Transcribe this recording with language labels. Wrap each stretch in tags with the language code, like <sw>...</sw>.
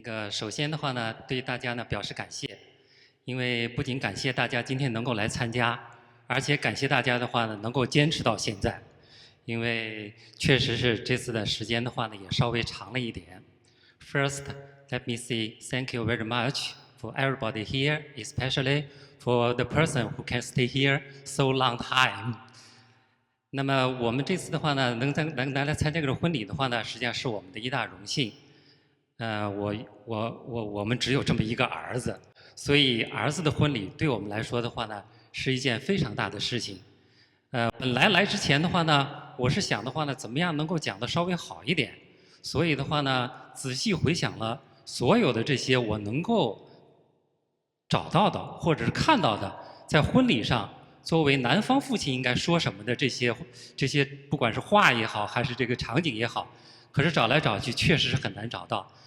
<zh>首先的话呢，对大家呢表示感谢，因为不仅感谢大家今天能够来参加，而且感谢大家的话呢能够坚持到现在，因为确实是这次的时间的话呢也稍微长了一点。</zh> <en>First, let me say thank you very much for everybody here, especially for the person who can stay here so long time.</en> <zh>那么我们这次的话呢，能来参加这个婚礼的话呢，实际上是我们的一大荣幸。我们只有这么一个儿子，所以儿子的婚礼对我们来说的话呢，是一件非常大的事情。本来之前的话呢，我是想的话呢，怎么样能够讲得稍微好一点，所以的话呢，仔细回想了所有的这些我能够找到的或者是看到的，在婚礼上作为男方父亲应该说什么的这些，不管是话也好，还是这个场景也好，可是找来找去确实是很难找到。</zh>